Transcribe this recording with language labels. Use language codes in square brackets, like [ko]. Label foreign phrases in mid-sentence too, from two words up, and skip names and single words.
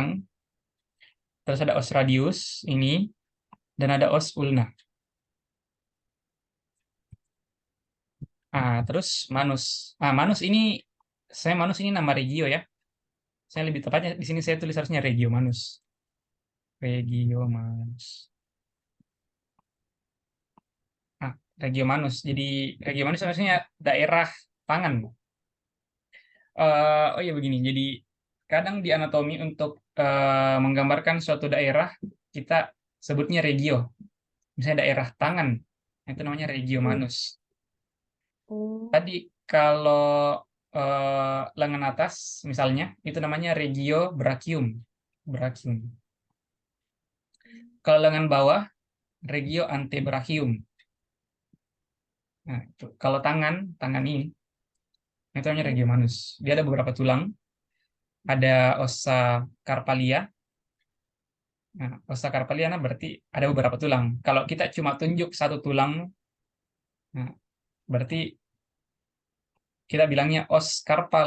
[id] Terus ada os radius, ini, dan ada os ulna. Terus manus. Manus ini, manus ini nama regio ya. Saya lebih tepatnya di sini saya tulis harusnya regio manus. Regio manus. Ah, regio manus. Jadi regio manus maksudnya daerah tangan. Oh ya begini. Jadi kadang di anatomi untuk menggambarkan suatu daerah kita sebutnya regio. Misalnya daerah tangan, itu namanya regio Iya. manus. Oh, Tadi kalau lengan atas misalnya itu namanya regio brachium. Brachium. Kalau lengan bawah regio antebrachium. Nah, itu. Kalau tangan ini itu namanya iya. regio manus. Dia ada beberapa tulang, ada ossa carpalia. Nah, ossa carpalia nah berarti ada beberapa tulang. Kalau kita cuma tunjuk satu tulang, nah, berarti kita bilangnya os karpal.